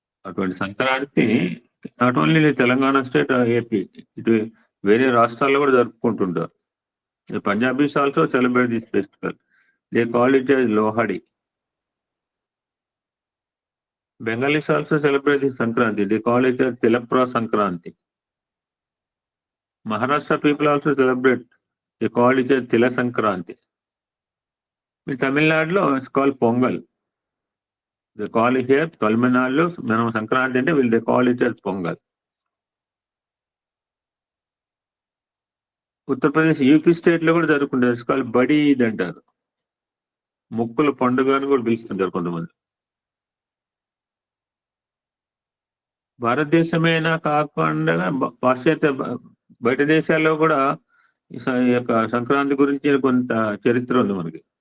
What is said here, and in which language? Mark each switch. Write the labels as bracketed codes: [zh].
[te] అటువంటి Sankranti [en] not only [te] Telangana state, AP, ఇటు వేరే రాష్ట్రాల్లో కూడా జరుపుకుంటుంటారు. [en] Punjabis also celebrate this festival. They call it as Lohri. Bengalis also celebrate this Sankranti. They call it as Tilapra Sankranti. Maharashtra people also celebrate. They call it as Tila Sankranti. In Tamil Nadu, it's called Pongal. They call it here, Tamil Nadu, [te] మనం సంక్రాంతి అంటే [en] will they call it as Pongal. [te] Uttar Pradesh, UP state లో కూడా జరుపుకుంటారు. [en] it's called Badi Eid [te] అంటారు. ముక్కుల పండుగ అని కూడా పిలుస్తుంటారు కొంతమంది. భారతదేశమైనా కాకుండా పాశ్చాత్య బయట దేశాల్లో కూడా ఈ యొక్క సంక్రాంతి గురించి కొంత చరిత్ర ఉంది మనకి.